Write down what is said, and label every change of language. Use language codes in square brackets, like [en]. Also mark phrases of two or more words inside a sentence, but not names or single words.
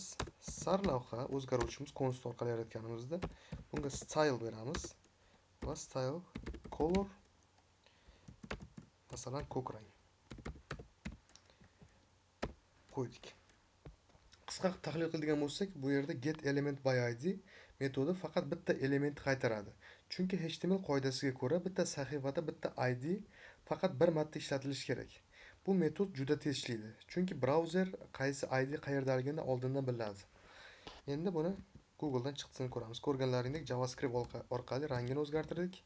[uz] Sarlavha o'zgaruvchimiz console orqali yaratganimizda bunga style beramiz va [en] style color, [uz] masalan, ko'k rang qo'ydik. Qisqa tahlil qiladigan bo'lsak, bu yerda [en] get element by id [uz] metodi faqat bitta elementni qaytaradi. Chunki HTML qoidasiga ko'ra bitta sahifada bitta id faqat bir marta ishlatilishi kerak. Bu metod juda tez ishlaydi, chunki brauzer qaysi id qayerdaligini oldindan biladi. Endi buni Google'dan chiqtisini ko'ramiz. Ko'rganlaringdek JavaScript orqali rangini o'zgartirdik.